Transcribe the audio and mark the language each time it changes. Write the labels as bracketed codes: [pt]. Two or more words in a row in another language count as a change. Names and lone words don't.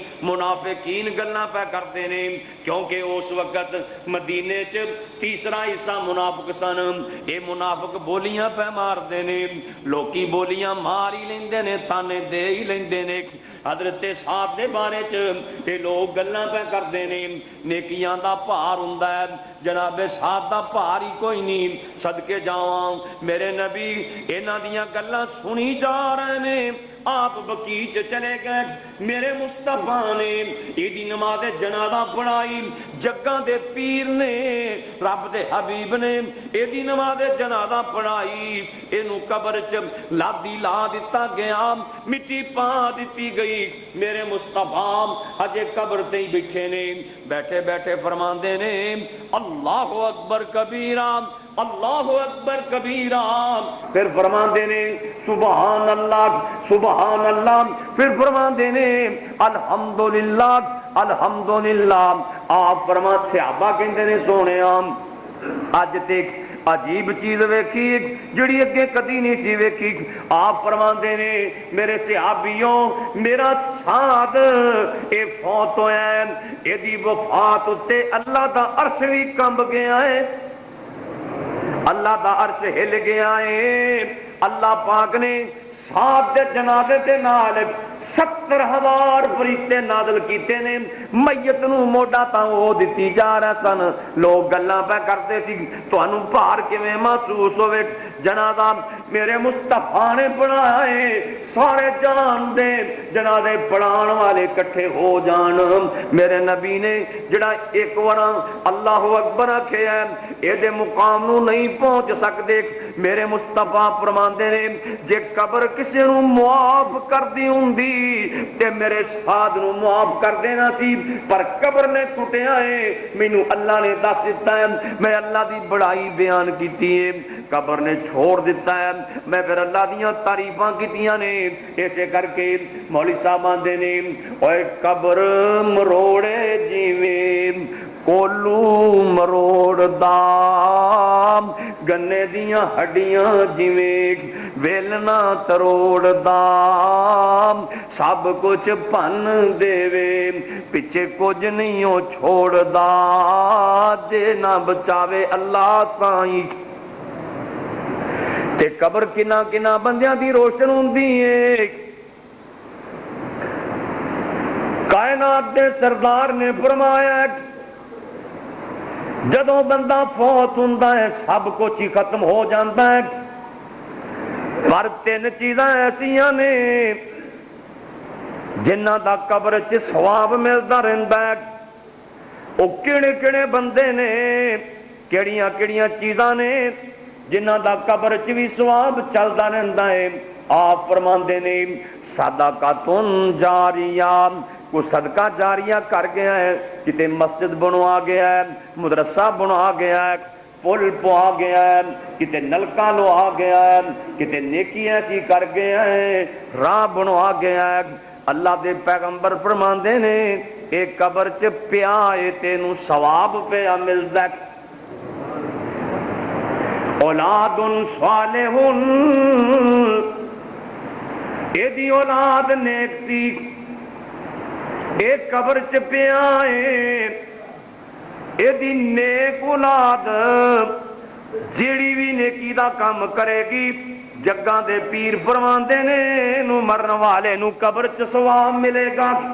[pa] منافقین گلاں پہ کردے نے کیونکہ اس وقت مدینے چ تیسرا حصہ منافق سن. اے منافق بولیاں پہ مار دے نے, لوکی بولیاں مار ہی لیندے نے, تانے دے ہی لیندے نے. حضرت سعد دے بارے چ اے لوگ گلاں پہ کردے نے نیکیاں دا پار ہوندا ہے, جناب سعد دا پار ہی کوئی نہیں. صدقے جاواں میرے نبی انہاں دیاں گلاں سنی جا رہے نے. آپ بقیع چلے گئے, میرے مصطفیٰ نے ایدی نماز جنازہ پڑھائی. جگاں دے پیر نے رب دے حبیب نے ایدی نماز جنازہ پڑھائی. اینو قبر چ لادی لا دیتا گیا, مٹی پا دیتی گئی. میرے مصطفیٰ اجے قبر تے ہی بیٹھے نے, بیٹھے بیٹھے فرماندے نے [ar] اللہ اکبر کبیرہ, اللہ اکبر کبیرہ. [pa] پھر فرماندے نے [ar] سبحان اللہ سبحان اللہ. [pa] پھر فرماندے نے [ar] الحمدللہ الحمدللہ. [pa] آپ فرما صحابہ کہندے نے سونیا اج تے عجیب چیز ویکھی جڑی اگے کدی نہیں سی ویکھی. آپ فرماندے نے میرے صحابیوں میرا سعد اے فوت ہویا ہے, ایدی وفات تے اللہ دا عرش بھی کمب گیا ہے, اللہ دا عرش ہل گیا ہے. اللہ پاک نے سعد دے جنازے دے نال 70,000 فرشتے نازل کیتے نے. میت نو موڈا تاں او دتی جا رہا سن. لوگ گلاں پہ کرتے سی تانوں بھار کیویں محسوس ہوے. جنازہ میرے مصطفیٰ نے پڑھائے, سارے جان دے جنازے پڑھان والے کٹھے ہو جان. میرے نبی نے جڑا ایک وار اللہ اکبر آکھیا ہے اے دے مقام نو نہیں پہنچ سکدے. میرے مصطفیٰ فرماندے نے جے قبر کسے نو معاف کر دی ہوندی تے میرے سعد نو معاف کر دینا سی, پر قبر نے ٹوٹیا ہے. مینوں اللہ نے دس دیتا ہے, میں اللہ دی بڑائی بیان کیتی ہے, قبر نے چھوڑ دیتا ہے. میں پھر اللہ دیاں تعریفاں کیتیاں نے. ایسے کر کے مولوی صاحب آندے نے اوے قبر مروڑے جیویں کولو مروڑ دا, گنے دیاں ہڈیاں جیویں ویلنا تروڑ دا, سب کچھ پن دے پچھے کچھ نہیں ہو چھوڑ دا, جے نہ بچاوے اللہ سائیں. تے قبر کنا کنا بندیاں دی روشن ہوندی ہے. کائنات دے سردار نے فرمایا جدوں بندہ فوت ہوندا ہے سب کچھ ہی ختم ہو جاندا ہے, پر 3 چیزاں ایسیاں نے جنہاں دا قبر چ ثواب ملدا رہندا ہے. او کیڑے کیڑے بندے نے, کیڑیاں کیڑیاں چیزاں نے جنہاں دا قبر چ بھی ثواب چلدا رہندا ہے. آپ فرماندے نے صدقۃ جاریہ, کو صدقہ جاریہ کر گیا ہے, کتے مسجد بنوا گیا ہے, مدرسہ بنوا گیا ہے, پل پوا گیا ہے, کتے نلکا لوا گیا ہے, کتے نیکی ایسی کر گیا ہے, راہ بنوا گیا ہے. اللہ دے پیغمبر فرماندے نے اے قبر چ پیا اے تینوں ثواب پیا ملدا ہے. اولاد صالح اے دی اولاد نیک سی, اے قبر چ پیا اے, اے دی نیک اولاد جیڑی بھی نیکی دا کام کرے گی جگاں دے پیر فرماندے نے نو مرن والے نو قبر چ ثواب ملے گا.